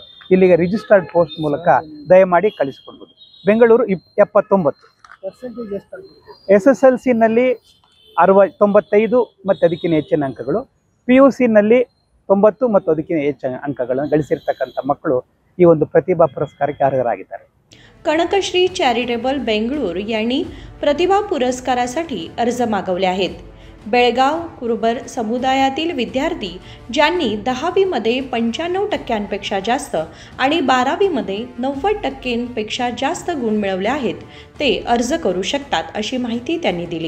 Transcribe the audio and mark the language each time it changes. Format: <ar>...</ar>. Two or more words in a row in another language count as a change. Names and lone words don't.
<kn>ಇಲ್ಲಿಗೆ ರಿಜಿಸ್ಟರ್ಡ್ ಪೋಸ್ಟ್ ಮೂಲಕ ದಯಮಾಡಿ ಕಳಿಸಿಕೊಡ್ಬೋದು. ಬೆಂಗಳೂರು 79. SSLCನಲ್ಲಿ 95 ಮತ್ತು ಅದಕ್ಕಿಂತ ಹೆಚ್ಚಿನ ಅಂಕಗಳು, PUCನಲ್ಲಿ 90 ಮತ್ತು ಅದಕ್ಕಿಂತ ಹೆಚ್ಚಿನ ಅಂಕಗಳನ್ನು ಗಳಿಸಿರ್ತಕ್ಕಂಥ ಮಕ್ಕಳು ಈ ಒಂದು ಪ್ರತಿಭಾ ಪುರಸ್ಕಾರಕ್ಕೆ ಅರ್ಹರಾಗಿದ್ದಾರೆ.</kn> <mr>कनकश्री चॅरिटेबल बेंगळूर यांनी प्रतिभा पुरस्कारासाठी अर्ज मागवले आहेत. बेळगाव कुरुबर समुदायातील विद्यार्थी ज्यांनी 10वीमध्ये 95% जास्त आणि 12वीमध्ये 90% जास्त गुण मिळवले आहेत ते अर्ज करू शकतात, अशी माहिती त्यांनी दिली.</mr>